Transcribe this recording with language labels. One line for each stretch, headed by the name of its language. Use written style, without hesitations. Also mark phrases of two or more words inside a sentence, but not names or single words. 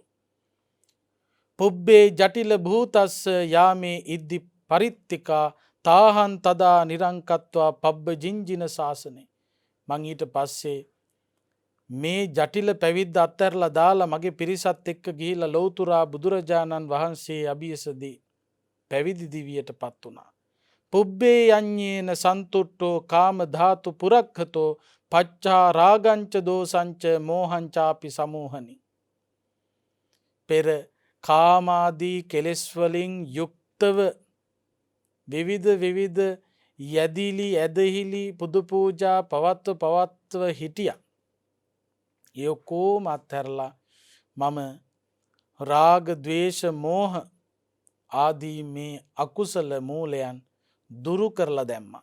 Pali: පුබ්බේ ජටිල භූතස්ස යාමේ ඉද්දි පරිත්තිකා තාහන් තදා නිරංකත්වා පබ්බ ජිංජින ශාසනේ.
Sinhala: මං ඊට පස්සේ මේ ජටිල පැවිද්ද අත්හැරලා දාලා මගේ පිරිසත් එක්ක ගිහිල්ලා ලෞතුරා බුදුරජාණන් වහන්සේ අභියසදී පැවිදි දිවියට පත් වුණා.
Pali: පුබ්බේ යඤ්ඤේන සන්තුට්ඨෝ කාම ධාතු පුරක්ඛතෝ පච්චා රාගංච දෝසංච මෝහංචාපි සමෝහනි.
Sinhala: පෙර කාමාදී කෙලෙස් වලින් යුක්තව විවිධ යදිලි ඇදහිලි පුදු පූජා පවත්ව හිටියා. ඒ ඔක්කොම අත්හැරලා මම රාග ద్వේෂ මෝහ ආදී මේ අකුසල මූලයන් දුරු කරලා දැම්මා.